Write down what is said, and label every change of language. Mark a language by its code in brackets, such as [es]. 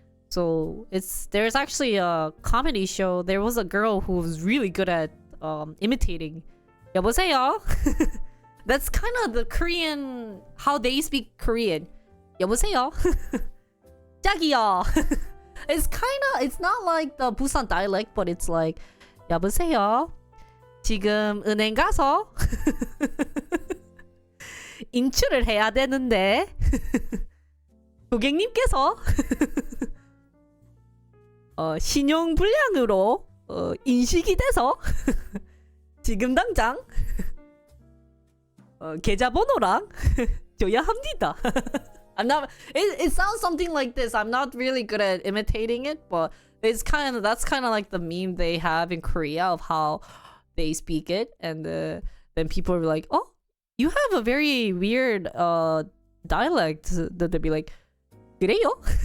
[en] So there's actually a comedy show. There was a girl who was really good at imitating 여보세요. That's kind of the Korean, how they speak Korean. [ko] 여보세요. 자기요. [en] It's not like the Busan dialect, but it's like 여보세요. [ko] 지금 은행 가서 인출을 해야 되는데 고객님께서 신용 불량으로 인식이 돼서 지금 당장 계좌번호랑 줘야 합니다. [en] It sounds something like this. I'm not really good at imitating it, but that's kind of like the meme they have in Korea of how they speak it, and then people are like, oh, you have a very weird dialect. That they'd be like, [ko] 그래요?